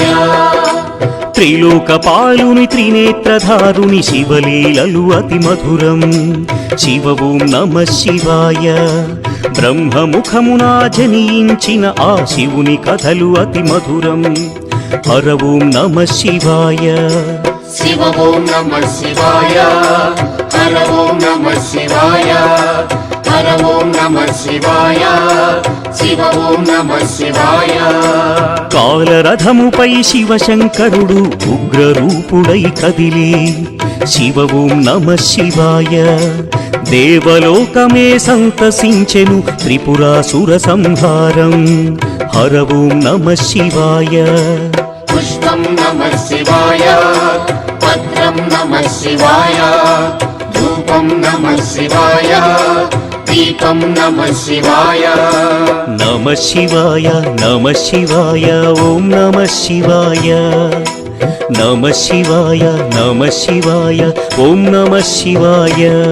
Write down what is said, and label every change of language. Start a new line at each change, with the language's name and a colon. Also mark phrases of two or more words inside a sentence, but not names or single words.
Telugu: త్రిలోకపాలుని త్రినేత్రధారుని శివలీలలు అతి మధురం శివ ఓం నమ శివాయ బ్రహ్మముఖమున జనించిన ఆ శివుని కథలు అతి మధురం హర ఓం నమ శివాయ
Sanskrit: शिव ओम नमः शिवाय हर ओम नमः शिवाय हर ओम नमः शिवाय शिव ओम नमः शिवाय
Telugu: కాలరథముపై శివశంకరుడు ఉగ్రరూపుడై కదిలి శివ ఓం నమ శివాయ దేవలోకమే సంతసించెను త్రిపురాసుర సంహారం హర ఓం నమ శివాయ
Sanskrit: पुष्पं नमः शिवाय पत्रं नमः शिवाय धूपं नमः शिवाय दीपं नमः शिवाय नम शिवाय नम शिवाय ओं नम शिवाय नम शिवाय नम शिवाय ओं नम शिवाय